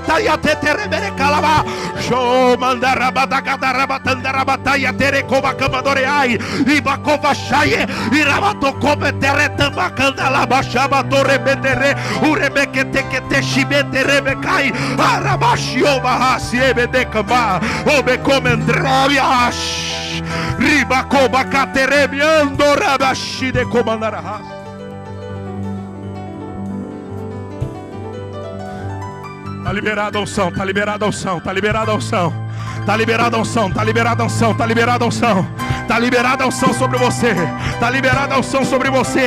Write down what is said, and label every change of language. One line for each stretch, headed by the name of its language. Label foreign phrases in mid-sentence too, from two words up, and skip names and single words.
Portuguese: taya teterebede kalaba sho mandarabada kadarabatandarabataya terekoba kamadoreai ibako Vashaye, Iramato Cometere, Tambacanda, Labachaba, Torrebetere, Urebekete, Shibete, Rebecai, Arabashio, Bahasi, Ebedecamba, Obecomendravias, Ribacoba, Caterebiando, Rabashi de Comandarahas. Tá liberada a unção, tá liberada a unção, tá liberada a unção. Tá liberada a unção, tá liberada a unção, tá liberada a unção. Tá liberada a unção sobre você. Tá liberada a unção sobre você.